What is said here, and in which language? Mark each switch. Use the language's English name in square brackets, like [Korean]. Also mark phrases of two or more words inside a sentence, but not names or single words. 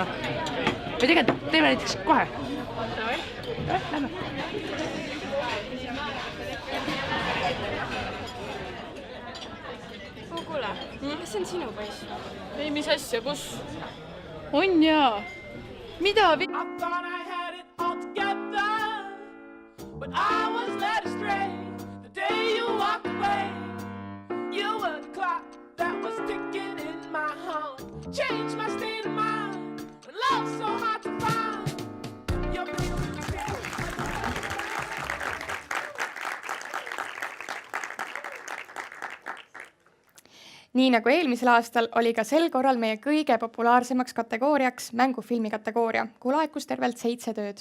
[Estonian] Või tegelikult teeme näiteks kohe. Lähme. Kuule, kas see on sinu poiss? Ei, mis asja, kus? On jaa. Mida? [English] I thought I had it all together, but I was led astray the day you walked away. You were the clock that was ticking in my heart, changed my state of mind. When love's so hard to find, you're feeling still. [Estonian] Nii nagu eelmisel aastal oli ka sel korral meie kõige populaarsemaks kategooriaks mängufilmi kategooria, kui laekus tervelt 7 tööd.